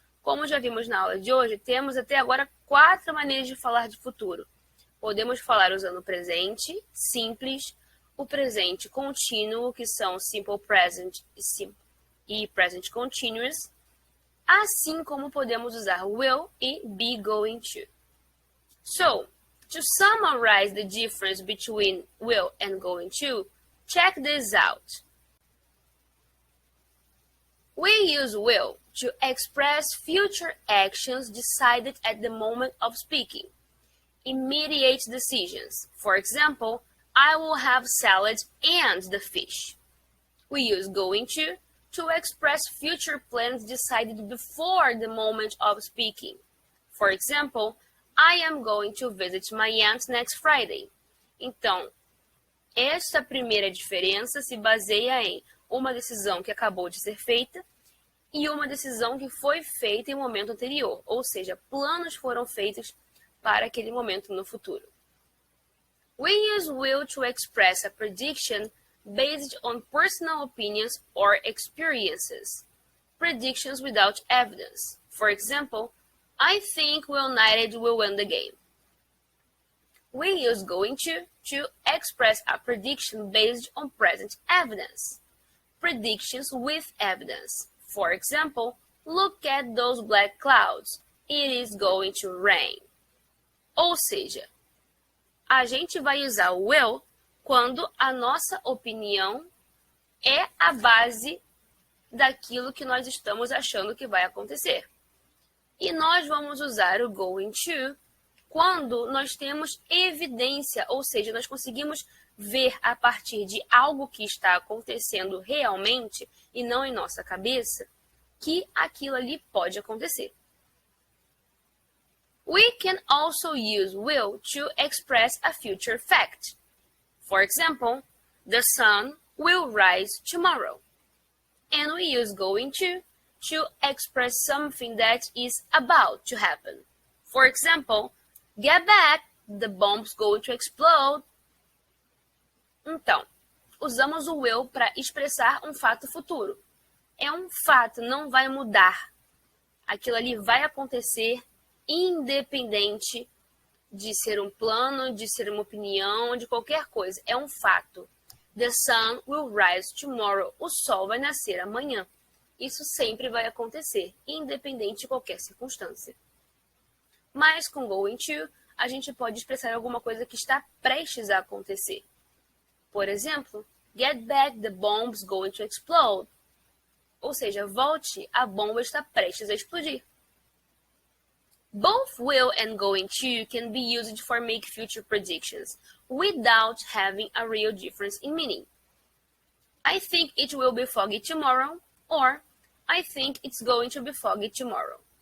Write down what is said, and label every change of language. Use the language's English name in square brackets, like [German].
[Portuguese] Como já vimos na aula de hoje, temos até agora 4 maneiras de falar de futuro. Podemos falar usando o presente simples, o presente contínuo, que são simple present e present continuous, assim como podemos usar will e be going to. [English] So, to summarize the difference between will and going to, check this out. We use will to express future actions decided at the moment of speaking. Immediate decisions. For example, I will have salad and the fish. We use going to express future plans decided before the moment of speaking. For example, I am going to visit my aunt next Friday. [Portuguese] Então, esta primeira diferença se baseia em uma decisão que acabou de ser feita e uma decisão que foi feita em um momento anterior, ou seja, planos foram feitos para aquele momento no futuro. [English] We use will to express a prediction based on personal opinions or experiences. Predictions without evidence. For example, I think United will win the game. We use going to express a prediction based on present evidence. Predictions with evidence. For example, look at those black clouds. It is going to rain. [Portuguese] Ou seja, a gente vai usar o will quando a nossa opinião é a base daquilo que nós estamos achando que vai acontecer. E nós vamos usar o going to quando nós temos evidência, ou seja, nós conseguimos ver a partir de algo que está acontecendo realmente e não em nossa cabeça, que aquilo ali pode acontecer. [English] We can also use will to express a future fact. For example, the sun will rise tomorrow. And we use going to express something that is about to happen. For example, get back, the bomb's going to explode. [Portuguese] Então, usamos o will para expressar um fato futuro. É um fato, não vai mudar. Aquilo ali vai acontecer independente de ser um plano, de ser uma opinião, de qualquer coisa. É um fato. [English] The sun will rise tomorrow. [Portuguese] O sol vai nascer amanhã. Isso sempre vai acontecer, independente de qualquer circunstância. Mas com going to, a gente pode expressar alguma coisa que está prestes a acontecer. Por exemplo, [English] get back, the bomb's going to explode. [Portuguese] Ou seja, volte, a bomba está prestes a explodir. [English] Both will and going to can be used for make future predictions without having a real difference in meaning. I think it will be foggy tomorrow, or I think it's going to be foggy tomorrow.